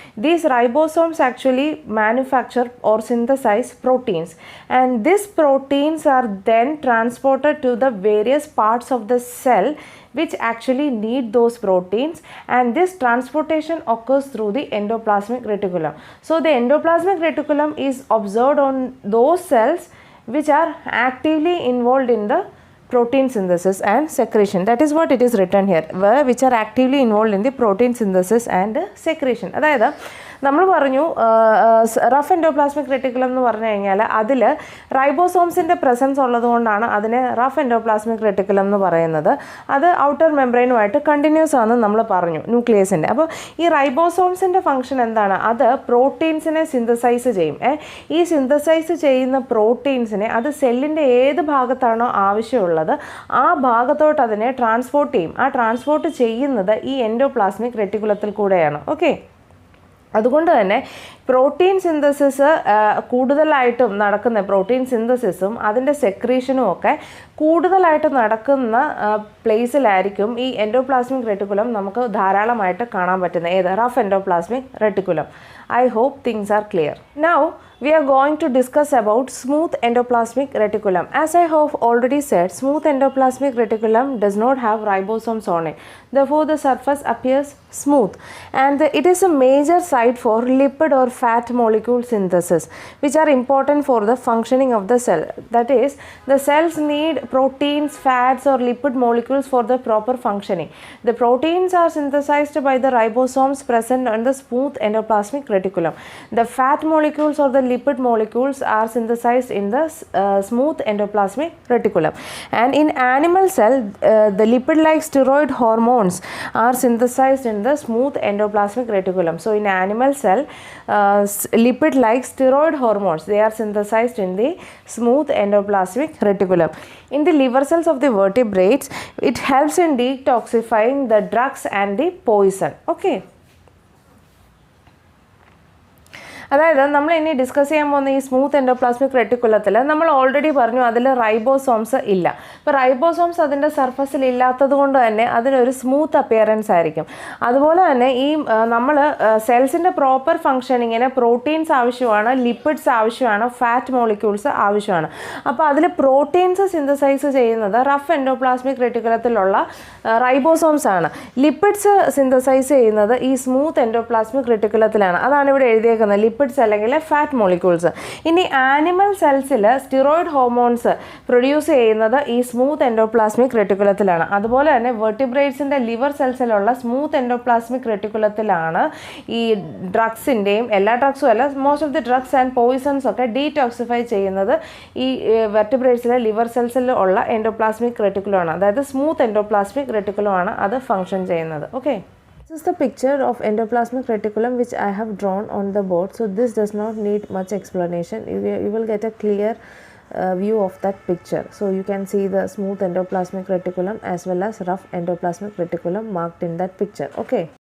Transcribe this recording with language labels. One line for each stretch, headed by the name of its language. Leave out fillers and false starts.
English: These ribosomes actually manufacture or synthesize proteins, and these proteins are then transported to the various parts of the cell which actually need those proteins, and this transportation occurs through the endoplasmic reticulum. So the endoplasmic reticulum is observed on those cells which are actively involved in the protein synthesis and secretion. That is what it is written here, which are actively involved in the protein synthesis and secretion.
Malayalam: അതായത് നമ്മൾ പറഞ്ഞു rough endoplasmic reticulum എന്ന് പറഞ്ഞു കഴിഞ്ഞാൽ അതിൽ റൈബോസോംസിൻ്റെ presence ഉള്ളതുകൊണ്ടാണ് അതിനെ rough endoplasmic reticulum എന്ന് പറയുന്നത്. അത് ഔട്ടർ മെംബ്രെയിനുമായിട്ട് കണ്ടിന്യൂസ് ആണെന്ന് നമ്മൾ പറഞ്ഞു ന്യൂക്ലിയസിൻ്റെ. അപ്പോൾ ഈ റൈബോസോംസിൻ്റെ ഫംഗ്ഷൻ എന്താണ്? അത് പ്രോട്ടീൻസിനെ സിന്തസൈസ് ചെയ്യും. ഈ സിന്തസൈസ് ചെയ്യുന്ന പ്രോട്ടീൻസിനെ അത് സെല്ലിൻ്റെ ഏത് ഭാഗത്താണോ ആവശ്യമുള്ളത് ആ ഭാഗത്തോട്ട് അതിനെ ട്രാൻസ്പോർട്ട് ചെയ്യും. ആ ട്രാൻസ്പോർട്ട് ചെയ്യുന്നത് ഈ എൻഡോപ്ലാസ്മിക് റെറ്റിക്കുലത്തിൽ കൂടെയാണ്. ഓക്കെ, അതുകൊണ്ട് തന്നെ പ്രോട്ടീൻ സിന്തസിസ് കൂടുതലായിട്ടും നടക്കുന്ന പ്രോട്ടീൻ സിന്തസിസും അതിൻ്റെ സെക്രീഷനും ഒക്കെ കൂടുതലായിട്ട് നടക്കുന്ന പ്ലേസിലായിരിക്കും ഈ എൻഡോപ്ലാസ്മിക് റെറ്റിക്കുലം നമുക്ക് ധാരാളമായിട്ട് കാണാൻ പറ്റുന്നത്.
English: ഏത്? Rough endoplasmic reticulum. I hope things are clear. Now we are going to discuss about smooth endoplasmic reticulum. As I have already said, smooth endoplasmic reticulum does not have ribosomes on it. Therefore, the surface appears smooth, and it is a major site for lipid or fat molecule synthesis, which are important for the functioning of the cell. That is, the cells need proteins, fats or lipid molecules for the proper functioning. The proteins are synthesized by the ribosomes present on the smooth endoplasmic reticulum. The fat molecules or the lipid molecules are synthesized in the smooth endoplasmic reticulum. And in animal cell, the lipid-like steroid hormones are synthesized in the smooth endoplasmic reticulum. So in animal cell, lipid-like steroid hormones, they are synthesized in the smooth endoplasmic reticulum. In the liver cells of the vertebrates, it helps in detoxifying the drugs and the poison. Okay.
Malayalam: അതായത് നമ്മൾ ഇനി discuss ചെയ്യാൻ പോകുന്ന ഈ smooth endoplasmic റെറ്റിക്കുലത്തിൽ നമ്മൾ already പറഞ്ഞു അതിൽ ribosomes ഇല്ല. അപ്പോൾ റൈബോസോംസ് അതിൻ്റെ സർഫസിൽ ഇല്ലാത്തത് കൊണ്ട് തന്നെ അതിനൊരു സ്മൂത്ത് അപ്പിയറൻസ് ആയിരിക്കും. അതുപോലെ തന്നെ ഈ നമ്മൾ സെൽസിൻ്റെ പ്രോപ്പർ ഫങ്ഷനിങ്ങിന് പ്രോട്ടീൻസ് ആവശ്യമാണ്, ലിപ്പിഡ്സ് ആവശ്യമാണ്, ഫാറ്റ് മോളിക്യൂൾസ് ആവശ്യമാണ്. അപ്പോൾ അതിൽ പ്രോട്ടീൻസ് സിന്തസൈസ് ചെയ്യുന്നത് റഫ് എൻഡോപ്ലാസ്മിക് റെറ്റിക്കുലത്തിലുള്ള റൈബോസോംസ് ആണ്. ലിപ്പിഡ്സ് സിന്തസൈസ് ചെയ്യുന്നത് ഈ സ്മൂത്ത് എൻഡോപ്ലാസ്മിക് റെറ്റിക്കുലത്തിലാണ്. അതാണ് ഇവിടെ എഴുതിയേക്കുന്നത്, ലിപ്പിഡ്സ് അല്ലെങ്കിൽ ഫാറ്റ് മോളിക്യൂൾസ്. ഇനി ആനിമൽ സെൽസിൽ സ്റ്റിറോയിഡ് ഹോർമോൺസ് പ്രൊഡ്യൂസ് ചെയ്യുന്നത് ഈ സ്മൂത്ത് എൻഡോപ്ലാസ്മിക് റെറ്റിക്കുലത്തിലാണ്. അതുപോലെ തന്നെ വെർട്ടിബ്രേറ്റ്സിൻ്റെ ലിവർ സെൽസിലുള്ള സ്മൂത്ത് എൻഡോപ്ലാസ്മിക് റെറ്റിക്കുലത്തിലാണ് ഈ ഡ്രഗ്സിൻ്റെയും, എല്ലാ ഡ്രഗ്സും അല്ല,
English: most of the drugs and poisons
Malayalam: ഒക്കെ ഡീടോക്സിഫൈ ചെയ്യുന്നത് ഈ വെർട്ടിബ്രേറ്റ്സിലെ ലിവർ സെൽസിൽ ഉള്ള എൻഡോപ്ലാസ്മിക് റെറ്റിക്കുലമാണ്. അതായത് സ്മൂത്ത് എൻഡോപ്ലാസ്മിക് റെറ്റിക്കുലമാണ് അത് ഫങ്ഷൻ ചെയ്യുന്നത്. Okay,
English: This is the picture of endoplasmic reticulum which I have drawn on the board. So this does not need much explanation. You will get a clear view of that picture. So you can see the smooth endoplasmic reticulum as well as rough endoplasmic reticulum marked in that picture. Okay.